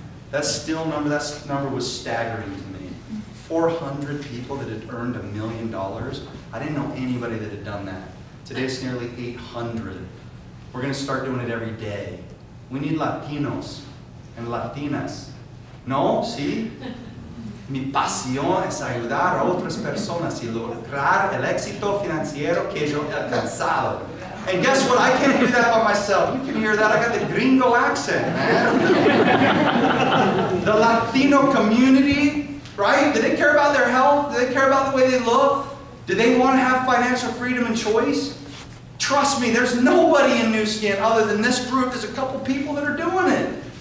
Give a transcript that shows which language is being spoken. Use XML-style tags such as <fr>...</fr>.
<en>That number was staggering to me. 400 people that had earned $1 million. I didn't know anybody that had done that. Today it's nearly 800. We're going to start doing it every day. We need Latinos and Latinas. No?</en> <es>¿Sí? Mi pasión es ayudar a otras personas y lograr el éxito financiero que yo he alcanzado.</es> <en>And guess what? I can't do that by myself. You can hear that. I got the gringo accent, man. The Latino community, right? Do they care about their health? Do they care about the way they look? Do they want to have financial freedom and choice? Trust me, there's nobody in Nu Skin other than this group. There's a couple people that are doing it.</en>